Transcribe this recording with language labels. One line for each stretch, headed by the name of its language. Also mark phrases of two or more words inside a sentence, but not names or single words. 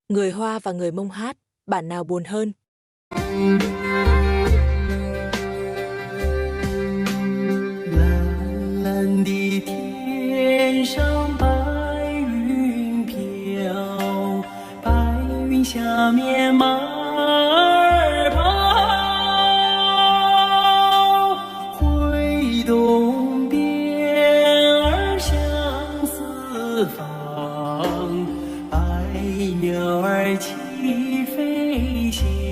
Vietnamese: Người Hoa và người Mông hát, bản nào buồn hơn?
Chinese: 蓝蓝的天上白云飘，白云下面马儿跑，挥动鞭儿向四方，白鸟儿齐飞翔。